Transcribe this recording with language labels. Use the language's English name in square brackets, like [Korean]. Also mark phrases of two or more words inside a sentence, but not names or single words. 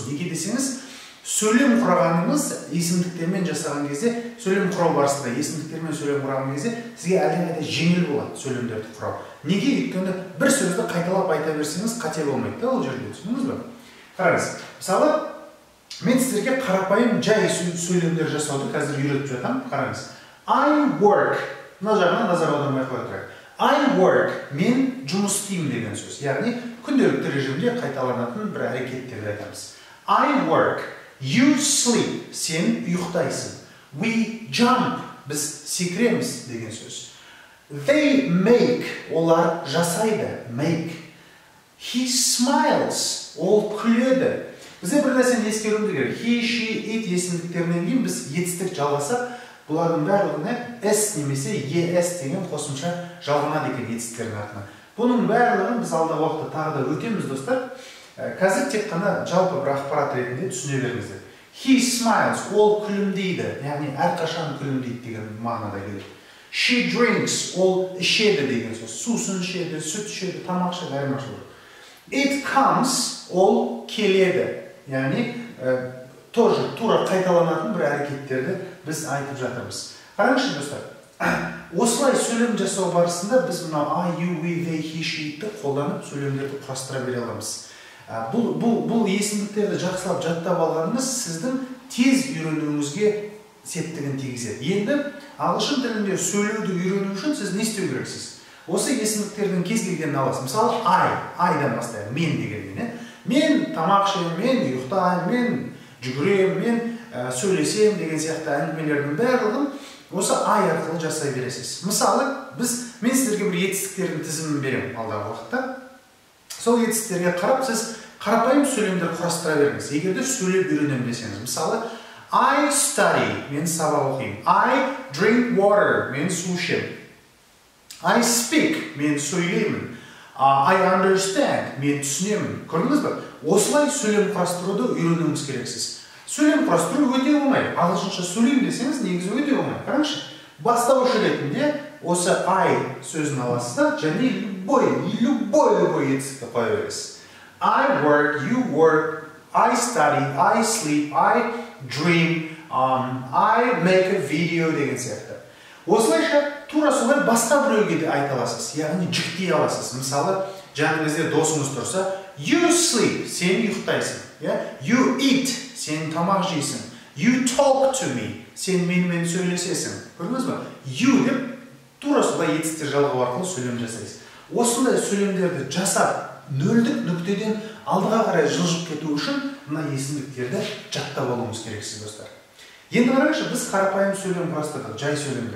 [Kazakh] Неге десеңіз, сөйлем құрағанымыз есімдіктермен жасаған кезде, сөйлем құрау барысында есімдіктермен сөйлем құраған кезде сізге әлдеқайда жеңіл болады сөйлемдерді құрау. Неге? Өйткені бір сөзді қайталап айта берсеңіз қате болмайды да ол жерде, түсіндіңіз бе? Қараңыз, мысалы, мен сіздерге қарапайым жай сөйлемдер жасауды қазір үйретіп жатамын. Қараңыз. [English] I work. [Kazakh] Мына жағына назар аудармай қоя тұрайық. [English] I work. [Kazakh] Мен жұмыс істеймін деген сөз. Яғни күнделікті режимде қайталанатын бір әрекеттерді айтамыз. [English] I work. You sleep. [Kazakh] Сен ұйықтайсың. [English] We jump. [Kazakh] Біз секіреміз деген сөз. [English] They make. [Kazakh] Олар жасайды. Make. [English] He smiles. [Kazakh] Ол күледі. Бізде бір нәрсені ескеруіміз керек. He, she, it есімдіктерінен кейін біз етістік жалғасақ, бұлардың барлығына S немесе ES деген қосымша жалғанады екен етістіктердің артынан. Бұның барлығын біз алдағы уақытта тағы да өтеміз достар. Қазір тек қана жалпы бір ақпарат ретінде түсіне беріңіздер. [English] He smiles, [Kazakh] ол күлімдейді, яғни әрқашан күлімдейді деген мағынада келеді. [English] She drinks, [Kazakh] ол ішеді деген сөз. Сусын ішеді, сүт ішеді, тамақ ішеді, айырмашылығы. [English] It comes, [Kazakh] ол келеді. Яғни тоже тура қайталанатын бір әрекеттерді біз айтып жатырмыз. Қараңызшы достар, осылай сөйлем жасау барысында біз мына [English] I, you, we, they, he, [Kazakh] she-ті қолданып сөйлемдерді құрастыра бере аламыз. Бұл есімдіктерді жақсылап жаттап алғаныңыз сіздің тез үйренуіңізге септігін тигізеді. Енді ағылшын тілінде сөйлеуді үйрену үшін сіз не істеу керексіз? Осы есімдіктердің кез келгенін аласыз. Мысалы I-дан бастайық, мен дегеннен. Мен тамақ ішемін, мен ұйықтаймын, мен жүгіремін, мен сөйлесем деген сияқты әңгімелердің барлығын осы I арқылы жасай бересіз. Мысалы, мен сіздерге бір етістіктердің тізімін беремін алдағы уақытта. Сол етістіктерге қарап, сіз қарапайым сөйлемдер құрастыра беріңіз. Егер де сөйлеп үйренемін десеңіз. Мысалы, [English] I study, [Kazakh] мен сабақ оқимын. [English] I drink water, [Kazakh] мен су ішемін. [English] I speak, [Kazakh] мен сөйлеймін. [English] I understand, [Kazakh] мен түсінемін. Көрдіңіз бе? Осылай сөйлем құрастыруды үйренуіңіз керексіз. Сөйлем құрастыру өте оңай. Ағылшынша сөйлеймін десеңіз, негізі өте оңай. Қараңызшы, бастауыш ретінде осы I сөзін аласыз да, және любой етістікті қоя бересіз. [English] I work, you work, I study, I sleep, I dream, I make a video [Kazakh] деген сияқты. Осылайша тура солай басқа біреуге де айта аласыз, яғни жүктей аласыз. Мысалы, жаныңызда досыңыз тұрса, [English] you sleep, [Kazakh] сен ұйықтайсың. [English] You eat, [Kazakh] сен тамақ жейсің. [English] You talk to me, [Kazakh] сен менімен сөйлесесің. Көрдіңіз бе? You деп тура солай етістер жалғау арқылы сөйлем жасайсыз. Осындай сөйлемдерді жасап, нөлдік нүктеден алдыға қарай жылжып кету үшін мына есімдіктерді жаттап алуымыз керексіз достар. Енді қараңызшы, біз қарапайым сөйлем құрастырдық, жай сөйлемдер.